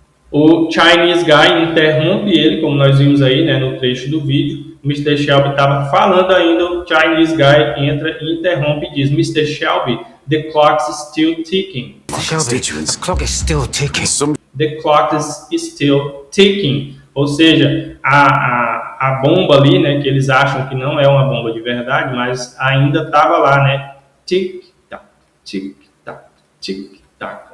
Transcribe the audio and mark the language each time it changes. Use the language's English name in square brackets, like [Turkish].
[Portuguese] O Chinese Guy interrompe ele, como nós vimos aí, né, no trecho do vídeo. O Mr. Shelby estava falando ainda, o Chinese Guy entra e interrompe e diz: Mr. [English] Shelby, the clock is still ticking. Shelby, the clock is still ticking. The clock is still ticking. [Portuguese] Ou seja, a bomba ali, né, que eles acham que não é uma bomba de verdade, mas ainda estava lá, né? Tic-tac, tic-tac, tic-tac.